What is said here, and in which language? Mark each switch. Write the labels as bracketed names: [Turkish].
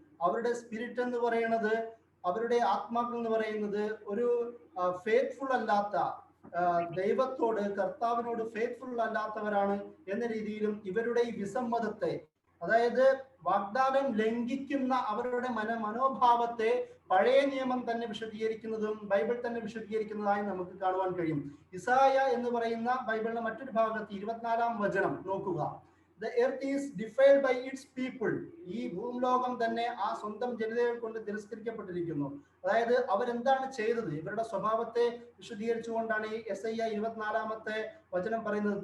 [Malayalam] അവരുടെ സ്പിരിറ്റ് എന്ന് പറയുന്നത്, അവരുടെ ആത്മാക്കൾ എന്ന് പറയുന്നത് ഒരു ഫെയ്ത്ത്ഫുൾ അല്ലാത്ത, ദൈവത്തോട് കർത്താവിനോട് ഫെയ്ത്ത്ഫുൾ അല്ലാത്തവരാണ് എന്ന രീതിയിലും ഇവരുടെ ഈ വിസമ്മതത്തെ, അതായത് വാഗ്ദാനം ലംഘിക്കുന്ന അവരുടെ മനോഭാവത്തെ പഴയ നിയമം തന്നെ വിശദീകരിക്കുന്നതും ബൈബിൾ തന്നെ വിശദീകരിക്കുന്നതായി നമുക്ക് കാണുവാൻ കഴിയും. ഇസായ എന്ന് പറയുന്ന ബൈബിളിലെ മറ്റൊരു ഭാഗത്ത് 24 വചനം നോക്കുക. [English] The earth is defiled by its people. [Malayalam] ഈ ഭൂലോകം തന്നെ ആ സ്വന്തം ജനതയെ കൊണ്ട് തിരസ്കരിക്കപ്പെട്ടിരിക്കുന്നു. അതായത് അവരെന്താണ് ചെയ്തത്? ഇവരുടെ സ്വഭാവത്തെ വിശദീകരിച്ചുകൊണ്ടാണ് ഈ യെശയ്യാ 24 വചനം പറയുന്നത്.